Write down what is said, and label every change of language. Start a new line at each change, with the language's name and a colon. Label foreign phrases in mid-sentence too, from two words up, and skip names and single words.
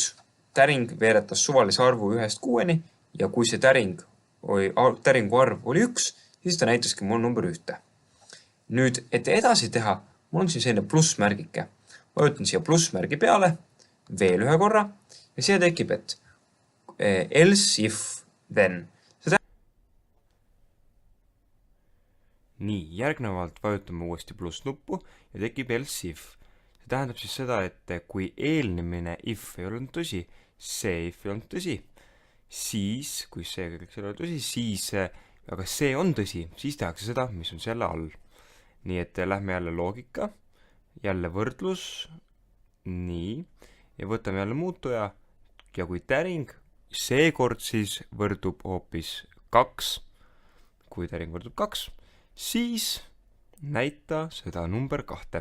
Estonian: Täring veeretas suvalise arvu 1-6 ja kui see täringu arv oli 1, siis ta näitaski mul number 1. Nüüd, et edasi teha, mul on siin selline plussmärgike. Vajutan siia plussmärgi peale veel ühe korra ja siia tekib, et
English: else if then.
Estonian: Nii, järgnevalt vajutame uuesti pluss nuppu ja tekib
English: else if.
Estonian: See tähendab siis seda, et kui eelnemine if ei olnud tõsi, see if ei olnud tõsi, siis, kui see kõik ei ole tõsi, siis, aga see on tõsi, siis tehakse seda, mis on selle all. Nii, et lähme jälle loogika, jälle võrdlus, nii, ja võtame jälle muutuja ja kui täring, seekord siis võrdub hoopis 2, kui täring võrdub 2, siis näita seda number 2.